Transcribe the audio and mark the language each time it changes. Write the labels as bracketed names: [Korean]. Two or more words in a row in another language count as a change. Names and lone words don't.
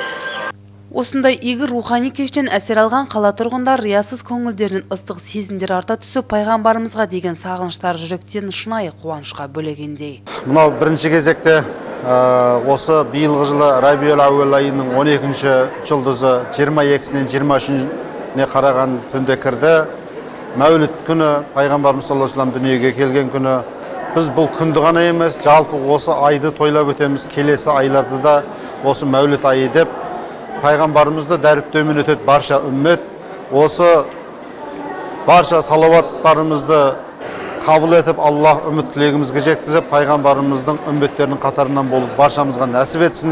[Kazakh] Осындай игі рухани кештен әсер алған қала тұрғындар риясыз көңілдерінің ыстық сезімдер арта түсіп, пайғамбарымызға деген сағыныштар жүректен шынайы қуанышқа бөлегендей. Мынау бірінші кезекте осы биылғы жылы Рабиул Ауел айының 12-ші жұлдызы 22-сінен 23-не қараған түнде кірді. Мәуліт күні, пайғамбарымыз [Arabic] صلى الله عليه وسلم [Kazakh] дүниеге келген күні. Біз бұл күнді ғана емес, жалпы осы айды тойлап өтеміз. Келесі айларды да осы Мәуліт айы деп пайғамбарымызды дәріптеумен өтеді барша үммет. Осы барша салауаттарымызды қабыл етіп, Аллах үміт тілегімізге жеткізіп, пайғамбарымыздың үмметтерінің қатарынан болып баршамызға нәсіп етсін.